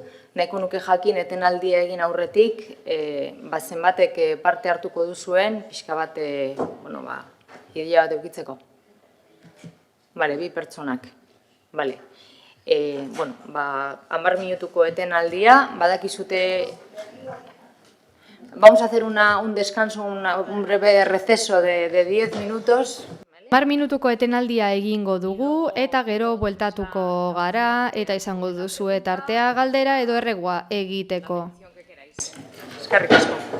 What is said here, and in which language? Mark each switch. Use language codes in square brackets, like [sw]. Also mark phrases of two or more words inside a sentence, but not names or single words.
[eu] Nahiko nuke jakin etenaldia egin aurretik, zenbatek parte hartuko duzuen, pixka bat, ideia bat eukitzeko. Bale, 2 pertsonak. Bale. 10 minutuko etenaldia, badakizute... [es] Vamos a hacer un descanso, un breve receso de 10 minutos. [eu] 10 minutuko etenaldia egingo dugu eta gero bueltatuko gara eta izango duzue tartea galdera edo erregua egiteko. Eskerrik asko.